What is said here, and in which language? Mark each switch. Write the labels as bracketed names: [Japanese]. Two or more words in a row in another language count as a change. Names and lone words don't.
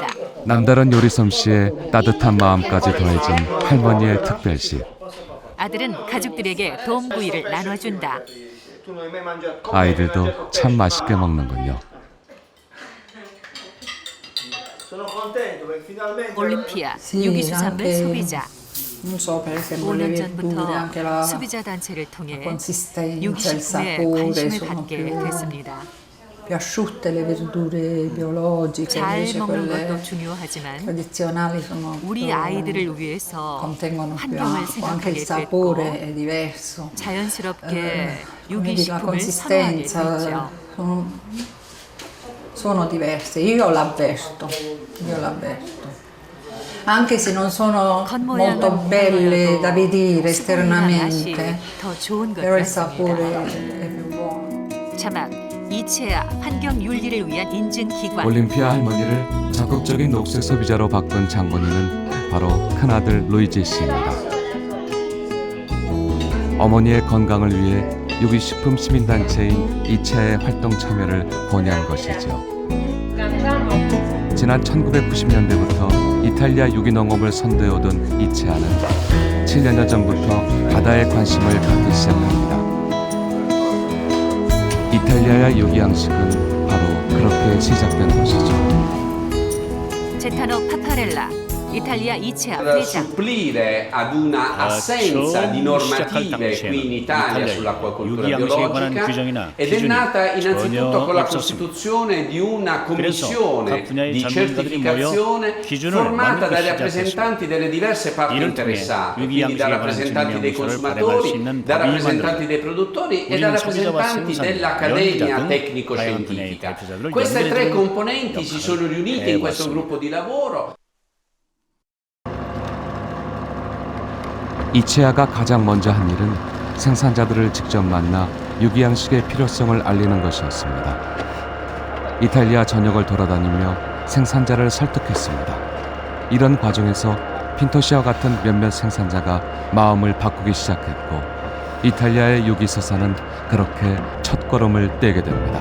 [Korean] 남다른 요리 솜씨에 따뜻한 마음까지 더해진 할머니의 특별식. 아들은 가족들에게 돔구이를 나눠준다. 아이들도 참 맛있게 먹는군요. 올림피아 [Italian] Sì, [Korean] 유기수산물 [Italian] anche, [Korean] so비자. [Italian] non so, per esempio le [Korean] 5년 [Italian] verdure, anche [Korean] 전부터 [Italian] la [Korean] 소비자 단체를 통해 [Italian] consistenza, il [Korean] 유기식품에 [Italian] sapore [Korean] 관심을 [Italian] sono [Korean] 갖게 [Italian] più [Korean] 됐습니다. [Italian] più asciutte le verdure biologiche, [Korean] 잘 [Italian] invece [Korean] 먹는 [Italian] quelle [Korean] 것도 중요하지만 [Italian] tradizionali sono [Korean] 우리 [Italian] più- [Korean] 아이들을 위해서 [Italian] contengono più [Korean] 환경을 [Italian] acqua, anche il [Korean] 생각하게 [Italian] sapore [Korean] 됐고 [Italian] è diverso. [Korean] 자연스럽게 [Italian] Quindi la [Korean] 유기식품을 선호하게 됐죠. [Italian] consistenza sono diverse, io l'avverto. Anche se non sono [Korean] 겉모양은 [Italian] molto belle [Korean] 별로여도 [Italian] da vedere [Korean] 수분이나 맛이 [Italian] esternamente, [Korean] 더 좋은 것 [Italian] però il [Korean] 같습니다. [Italian] sapore è più buono. [Korean] 자막 이체아 환경 윤리를 위한 인증 기관. 올림피아 할머니를 적극적인 녹색 소비자로 바꾼 장본인은 바로 큰아들 루이지 씨입니다. 어머니의 건강을 위해 유기식품 시민단체인 이체아의 활동 참여를 권유한 것이죠. 지난 1990년대부터 이탈리아 유기농업을 선도해오던 이체아는 7년여 전부터 바다에 관심을 갖기 시작합니다. 이탈리아의 유기양식은 바로 그렇게 시작된 것이죠. 제타노 파파렐라 이탈리아 이체아 [Italian] per [Korean] 회장. [Italian] supplire ad una assenza di normative qui in Italia sull'acquacoltura biologica ed è nata innanzitutto con la costituzione di una commissione di certificazione formata dai rappresentanti delle diverse parti interessate, quindi da rappresentanti dei consumatori, da rappresentanti dei produttori e da rappresentanti dell'Accademia Tecnico-Scientifica. Queste tre componenti si sono riunite in questo gruppo di lavoro. [Korean] 이체아가 가장 먼저 한 일은 생산자들을 직접 만나 유기양식의 필요성을 알리는 것이었습니다. 이탈리아 전역을 돌아다니며 생산자를 설득했습니다. 이런 과정에서 핀토시와 같은 몇몇 생산자가 마음을 바꾸기 시작했고 이탈리아의 유기서사는 그렇게 첫걸음을 떼게 됩니다.